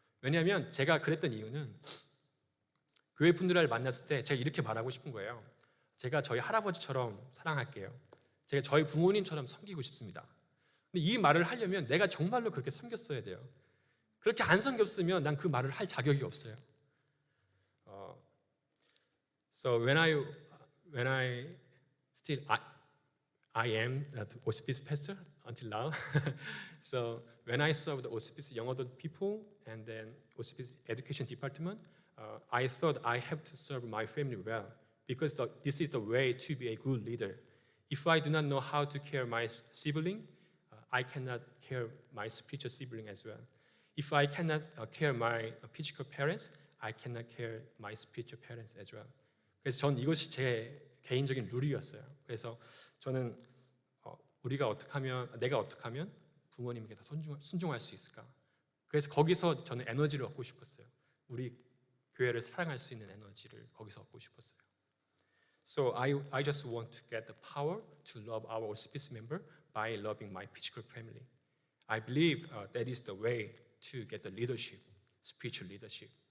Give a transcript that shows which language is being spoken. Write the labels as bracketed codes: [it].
[ko] 왜냐하면 제가 그랬던 이유는 교회 분들을 만났을 때 제가 이렇게 말하고 싶은 거예요. 제가 저희 할아버지처럼 사랑할게요. 제가 저희 부모님처럼 섬기고 싶습니다. 근데 이 말을 하려면 내가 정말로 그렇게 섬겼어야 돼요. 그렇게 안 섬겼으면 난 그 말을 할 자격이 없어요. [en] So when I still I am the hospice pastor until now. So when I served the hospice young adult people and then hospice education department, I thought I have to serve my family well because this is the way to be a good leader. If I do not know how to care my sibling, I cannot care my spiritual sibling as well. If I cannot care my physical parents, I cannot care my spiritual parents as well. [ko] 그래서 전 이것이 제 개인적인 룰이었어요. 그래서 저는 내가 어떻게 하면 부모님에게 더 순종할 수 있을까? 그래서 거기서 저는 에너지를 얻고 싶었어요. 우리 교회를 사랑할 수 있는 에너지를 거기서 얻고 싶었어요. [en] So I just want to get the power to love our hospice member by loving my physical family. I believe that is the way to get the leadership, spiritual leadership.